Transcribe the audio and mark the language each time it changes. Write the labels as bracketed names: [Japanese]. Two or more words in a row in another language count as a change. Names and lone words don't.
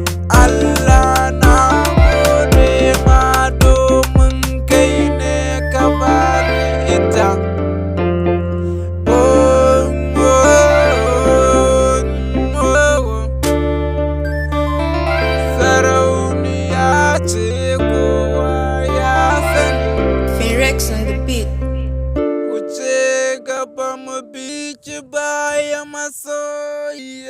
[Hausa] Allah na gode ma domin kai ne ka bani ita. Oh, oh, oh, oh. Sarauniya ce kowa ya sani. [English] Phoenix on the beat. [Hausa] Wuce gaba mu bi ki baya masoyata.